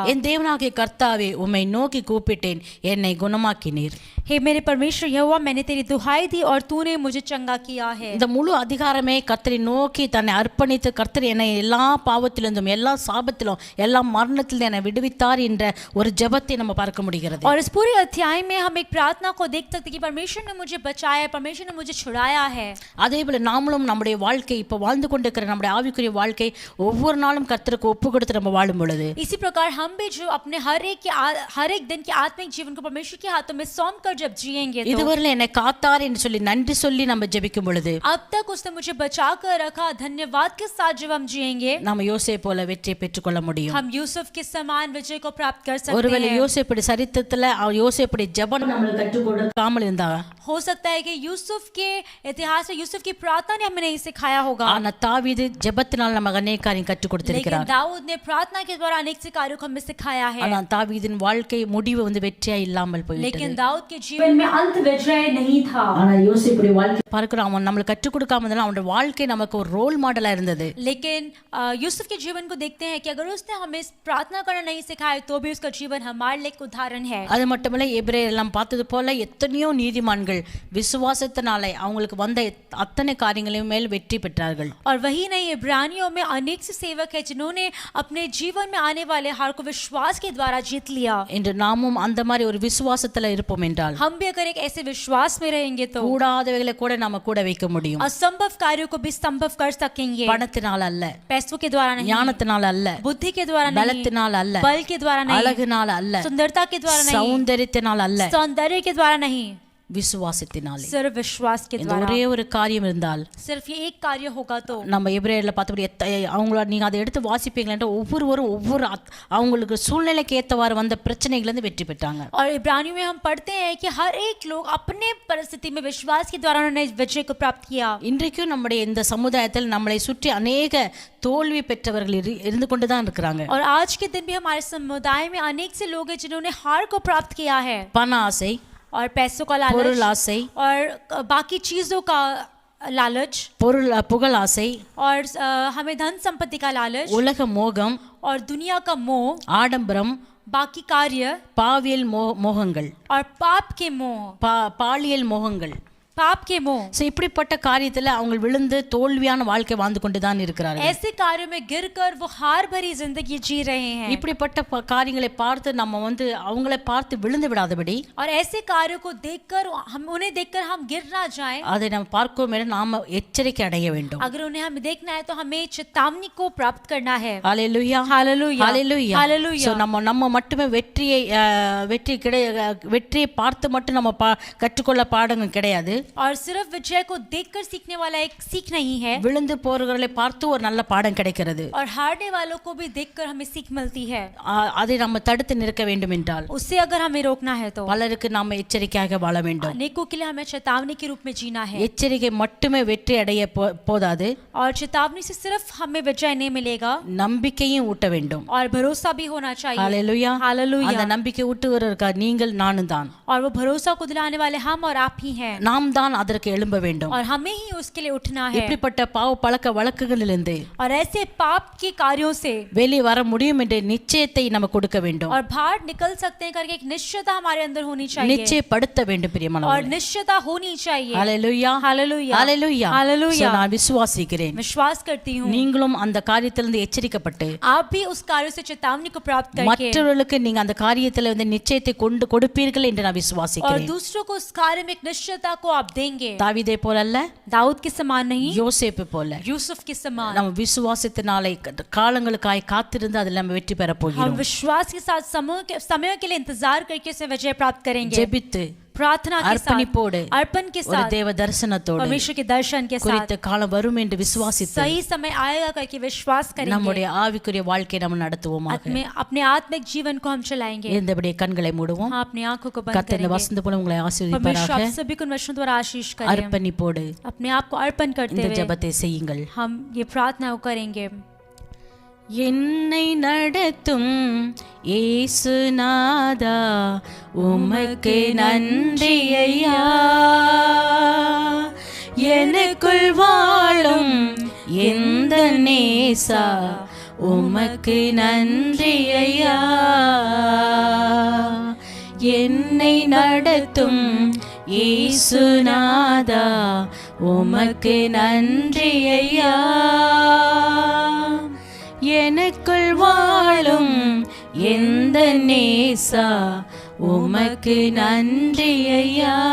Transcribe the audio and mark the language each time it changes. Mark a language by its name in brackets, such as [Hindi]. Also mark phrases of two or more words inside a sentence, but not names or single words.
[Tamil] என் தேவனாகிய கர்த்தாவே, உம்மை நோக்கி கூப்பிட்டேன், என்னை குணமாக்கினீர். [Hindi] हे मेरे परमेश्वर यहोवा, मैंने तेरी दुहाई दी और तूने मुझे चंगा किया है. [Tamil] இந்த முழு அதிகாரமே கர்த்தரை நோக்கி தன்னை அர்ப்பணித்து கர்த்தர் என்னை எல்லா பாவத்திலிருந்தும் எல்லா சாபத்திலும் எல்லா மரணத்திலும் என்னை விடுவித்தார் என்ற ஒரு ஜெபத்தை நம்ம பார்க்க முடிகிறது. [Hindi] और इस पूरे अध्याय में हम एक प्रार्थना को देख सकते कि परमेश्वर ने मुझे बचाया, परमेश्वर ने मुझे छुड़ाया है. [Tamil] அதே போல நாமளும் நம்முடைய வாழ்க்கை, இப்போ வாழ்ந்து கொண்டிருக்கிற நம்முடைய ஆவிக்குரிய வாழ்க்கை ஒவ்வொரு நாளும் கர்த்தருக்கு ஒப்பு கொடுத்து நம்ம வாழும் பொழுது [Hindi] इसी प्रकार हम भी जो अपने हर एक दिन के आत्मिक जीवन को परमेश्वर के हाथों में सौंप कर जब जिएंगे तो [Tamil] இதுவரையில என்னை காத்தார் என்று சொல்லி நன்றி சொல்லி நம்ம ஜெபிக்கும் பொழுது [Hindi] अब तक उसने मुझे बचा कर रखा, धन्यवाद के साथ जब हम जिएंगे [Tamil] நம்ம யோசேப்பு போல வெற்றியை பெற்றுக்கொள்ள முடியும். [Hindi] हम यूसुफ के समान विजय को प्राप्त कर सकते [Tamil] ஒருவேளை [Hindi] हैं. [Tamil] யோசேப்புடைய சரித்திரத்துல யோசேப்புடைய ஜெபம் நம்மளுக்கு கற்றுக் கொடுக்காமல் இருந்தா, [Hindi] हो सकता है कि यूसुफ के इतिहास में यूसुफ की प्रार्थना ने हमें नहीं सिखाया होगा. [Tamil] ஆனா தாவீது ஜெபத்தினால் நமக்கு अनेक காரியம் கற்றுக் [Hindi] लेकिन [Tamil] கொடுத்திருக்கிறார். [Hindi] दाऊद ने प्रार्थना के द्वारा अनेक से कार्यों को हमें सिखाया है. [Tamil] ஆனா தாவீதின் வாழ்க்கை முடிவு வெற்றியா இல்லாமல் போய்விட்டது. [Hindi] लेकिन दाऊद के जीवन में अंत विजय नहीं था. [Tamil] ஆனா யோசேப்புடைய வாழ்க்கை பார்க்கிறோம், அவன் நம்மளுக்கு கற்றுக் கொடுக்காம இருந்தாலும் அவனுடைய வாழ்க்கை நமக்கு ஒரு [English] role model [Tamil] இருந்தது. [Hindi] लेकिन यूसुफ के जीवन को देखते हैं कि अगर उसने हमें प्रार्थना करना नहीं सिखाया तो भी उसका जीवन हमारे लिए एक उदाहरण है. [Tamil] அது மட்டுமல்ல, எபிரேயர் எல்லாம் பார்த்தது போல எத்தனையோ நீதிமான்கள் விசுவாசத்தினாலே அவங்களுக்கு வந்த அத்தனை காரியங்களையும் மேல் வெற்றி பெற்றார்கள். [Hindi] और वही नहीं, इब्रानियों में अनेक से सेवक है जिन्होंने अपने जीवन में आने वाले हार को विश्वास के द्वारा जीत लिया. [Tamil] என்று நாமும் அந்த மாதிரி ஒரு விசுவாசத்துல இருப்போம் என்றால் [Hindi] हम भी अगर एक ऐसे विश्वास में रहेंगे तो [Tamil] கூடாதவைகளை கூட நாம கூட வைக்க முடியும். [Hindi] असंभव कार्यों को भी संभव कर सकेंगे. [Tamil] பணத்தினால் அல்ல, [Hindi] पैसों के द्वारा नहीं, [Tamil] ஞானத்தினால் அல்ல, [Hindi] बुद्धि के द्वारा नहीं, [Tamil] பலத்தினால் அல்ல, [Hindi] बल के द्वारा नहीं, [Tamil] அழகினால் அல்ல, [Hindi] सुंदरता के द्वारा नहीं, [Tamil] சௌந்தரியத்தினால் அல்ல, [Hindi] सौंदर्य के द्वारा नहीं, [Tamil] விசுவாசத்தினாலே. [Hindi] सिर्फ विश्वास के [Tamil] இந்த [Hindi] द्वारा. [Tamil] ஒரே ஒரு காரியம் இருந்தால் [Hindi] सिर्फ ये एक कार्य होगा तो [Tamil] நம்ம எபிரேயர்ல பார்த்தபடி அவங்கள நீங்க அதை எடுத்து வாசிப்பீங்களா, ஒவ்வொருவரும் அவங்களுக்கு சூழ்நிலைக்கு ஏற்றவாறு வந்த பிரச்சனைகள் இருந்து வெற்றி பெற்றாங்க. [Hindi] और इब्रानियों में हम पढ़ते हैं कि हर एक लोग अपने परिस्थिति में विश्वास के द्वारा उन्होंने विजय को प्राप्त किया. [Tamil] இன்றைக்கும் நம்முடைய இந்த சமுதாயத்தில் நம்மளை சுற்றி अनेक தோல்வி பெற்றவர்கள் இருந்து கொண்டு தான் இருக்கிறாங்க. [Hindi] और आज के दिन भी हमारे समुदाय में अनेक से लोग हैं जिन्होंने हार को प्राप्त किया है. [Tamil] பண ஆசை, [Hindi] और पैसों का लालच, [Tamil] பொருள் ஆசை, [Hindi] और बाकी चीजों का लालच, [Tamil] புகழ் ஆசை, [Hindi] और हमें धन संपत्ति का लालच, [Tamil] உலக மோகம், [Hindi] और दुनिया का मोह, [Tamil] ஆடம்பரம், [Hindi] बाकी कार्य, [Tamil] பாவியல் மோகங்கள், [Hindi] और पाप के मोह, [Tamil] பாலியல் மோகங்கள், [Hindi] पाप के मोह। [Tamil] ஸோ இப்படிப்பட்ட காரியத்துல அவங்க விழுந்து தோல்வியான வாழ்க்கை வாழ்ந்து கொண்டு தான் இருக்கிறார்கள். [Hindi] ऐसे कार्यों में गिरकर वो हार भरी जिंदगी जी रहे हैं। [Tamil] இப்படிப்பட்ட காரியங்களை பார்த்து நம்ம அவங்களை பார்த்து விழுந்து விடாதபடி, [Hindi] और ऐसे कार्यों को देखकर हम उन्हें देखकर हम गिर ना जाएं, [Tamil] அதை நம்ம பார்க்கும் மேல நாம எச்சரிக்கை அடைய வேண்டும். [Hindi] अगर उन्हें हमें देखना है तो हमें चेतावनी को प्राप्त करना है। [Tamil] ஹalleluya [Hindi] हालेलुया [Tamil] ஹalleluya [Hindi] हालेलुया। [Tamil] சோ நம்ம மட்டுமே வெற்றியை பார்த்து மட்டும் நம்ம கற்றுக்கொள்ள பாடங்கள் கிடையாது. [Hindi] और सिर्फ विजय को देखकर सीखने वाला एक सीख नहीं है, [Tamil] விழுந்து போறவர்களை பார்த்து ஒரு நல்ல பாடம் கிடைக்கிறது. [Hindi] और हारने वालों को भी देखकर हमें सीख मिलती है। [Tamil] அதை நம்ம தடுத்து நிற்க வேண்டும் என்றால், [Hindi] उससे अगर हमें रोकना है तो [Tamil] பலருக்கு நாம எச்சரிக்கையாக வாழ வேண்டும். [Hindi] अनेकों के लिए हमें चेतावनी के रूप में जीना है। [Tamil] எச்சரிக்கை மட்டுமே வெற்றி அடைய போதாது, [Hindi] और चेतावनी से सिर्फ हमें विजय नहीं मिलेगा, [Tamil] நம்பிக்கையும் ஊட்ட வேண்டும். [Hindi] और भरोसा भी होना चाहिए। [Tamil] ஹalleluya [Hindi] हालेलुया। [Tamil] அந்த நம்பிக்கை ஊட்டுவதற்கு நீங்கள் நானும் தான், [Hindi] और वो भरोसा को दिलाने वाले हम और आप ही हैं, [Tamil] நாம் தான் அதற்கு எழும்ப வேண்டும். [Hindi] और हमें ही उसके लिए उठना है। [Tamil] இப்படிப்பட்ட பாவ பழக்க வழக்குகளிலிருந்து [Hindi] और ऐसे पाप के कार्यों से [Tamil] வெளியே வர முடியும் என்ற நிச்சயத்தை நம்ம கொடுக்க வேண்டும். [Hindi] और बाहर निकल सकते हैं करके एक निश्चयता हमारे अंदर होनी चाहिए, [Tamil] நிச்சயப்படுத்த வேண்டும் பிரியமானவர்களே. [Hindi] और निश्चयता होनी चाहिए। [Tamil] ஹalleluya [Hindi] हालेलुया [Tamil] ஹalleluya [Hindi] हालेलुया। [Tamil] நான் விசுவாசிக்கிறேன், [Hindi] विश्वास करती हूँ [Tamil] நீங்களும் அந்த காரியத்திலிருந்து எச்சரிக்கப்பட்டு [Hindi] आप भी उस कार्य से चेतावनी को प्राप्त करके [Tamil] மற்றவர்களுக்கு நீங்க அந்த காரியத்துல நிச்சயத்தை கொடுப்பீர்கள் என்று நான் [Hindi] और [Tamil] விசுவாசிக்கிறேன். [Hindi] दूसरों को उस कार्य में एक निश्चयता को आप देंगे। [Tamil] தாவீதை போல அல்ல, [Hindi] दाऊद के समान नहीं, [Tamil] யோசேப்பு போல [Hindi] यूसुफ के समान। [Tamil] நம்ம விசுவாசத்தினாலே காலங்களுக்காய் காத்திருந்து அதில் நம்ம வெற்றி பெற [Hindi] हम [Tamil] போகிறோம். [Hindi] विश्वास के साथ समय के लिए इंतजार करके से विजय प्राप्त करेंगे। [Tamil] ஜெபித்து [Hindi] प्रार्थना के साथ, [Tamil] अर्पणिपोடு, [Hindi] अर्पण के [Tamil] ஒரு [Hindi] साथ, [Tamil] தேவ தரிசனத்தோடு [Hindi] परमेश्वर के दर्शन के साथ [Tamil] குறித்த காலம் வரும் என்று விசுவாசித்து [Hindi] सही समय आएगा करके विश्वास करेंगे। [Tamil] நம்முடைய ஆவிக்குரிய வாழ்க்கையை நம்ம நடத்துவோமாக. [Hindi] अपने आत्मिक जीवन को हम चलाएंगे। [Tamil] இருந்தபடியே கண்களை மூடுவோம். [Hindi] हाँ, अपनी आंखों को बंद [Tamil] கர்த்தர் [Hindi] करेंगे। [Tamil] வசந்த போல உங்களை [Hindi] परमेश्वर [Tamil] ஆசீர்வதிப்பாராக. [Hindi] आप सभी को इन वचनों द्वारा आशीष करें। [Tamil] अर्पणिपोடு [Hindi] अपने आप को अर्पण करते [Tamil] இந்த [Hindi] हुए [Tamil] ஜெபத்தை செய்யுங்கள். [Hindi] हम ये प्रार्थना को करेंगे। [Tamil] என்னை நடத்தும் இயேசுநாதா உமக்கு நன்றி ஐயா, எனக்குள் வாழும் எந்த நேசா உமக்கு நன்றி ஐயா, என்னை நடத்தும் இயேசுநாதா உமக்கு நன்றி ஐயா, எனக்குள் வாழும் எந்த நேசா உமக்கு நன்றி ஐயா.